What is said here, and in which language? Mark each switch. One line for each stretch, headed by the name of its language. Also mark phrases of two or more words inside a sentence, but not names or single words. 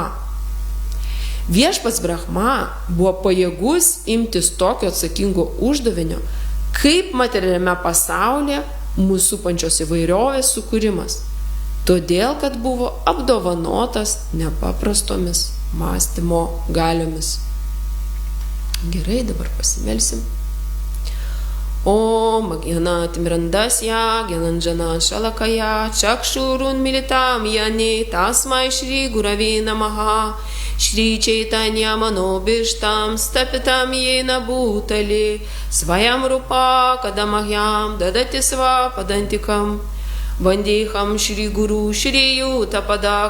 Lithuanian: Viešpats Brahma buvo pajėgus imtis tokio atsakingo uždavinio, kaip materialiame pasaulyje mūsų supančios įvairiovės sukūrimas, todėl kad buvo apdovanotas nepaprastomis mąstymo galiomis. Gerai, dabar pasimelsim.
Sanskrit: Om Gyanatimirandasya Gyananjana Shalakaya Chakshurun Militam Yane Tasmai Shri Gurave Namaha Shri Chaitanya Manobishtam Stapitam Yena Bhutale Svayam Rupa Kadamahyam Dadati Sva Padantikam Vandeham Shri Guru Shri Yutapada